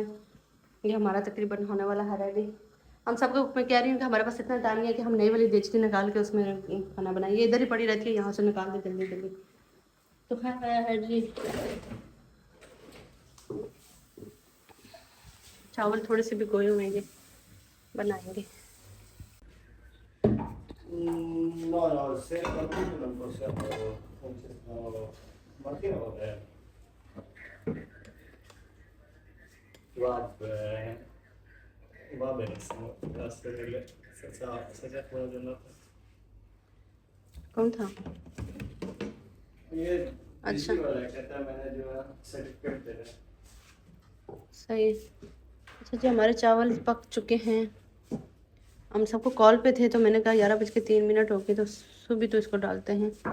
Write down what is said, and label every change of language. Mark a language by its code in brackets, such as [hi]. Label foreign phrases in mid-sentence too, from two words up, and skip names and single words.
[hi] ये हमारा तकरीबन होने वाला है रेडी। हम सबको मैं कह रही हूँ कि हमारे पास इतना टाइम नहीं है कि हम नई वाली देचकी निकाल के उसमें खाना बनाएं, ये इधर ही पड़ी रहती है, यहाँ से निकाल दे जल्दी जल्दी। तो है जी, चावल थोड़े से भिगोए हुए हैं, ये बनाएंगे। [it] No, no, se partito non possiamo mattina va bene. Va benissimo, grazie mille. Stasera buona giornata. [hi] कौन था? ये अच्छा। इसी वाला कहता है मैंने जो है सर्टिफिकेट दे रहा है। सही। अच्छा जी, हमारे चावल पक चुके हैं। हम सबको कॉल पे थे, तो मैंने कहा 11:03 हो गए, तो सुबह तो इसको डालते हैं।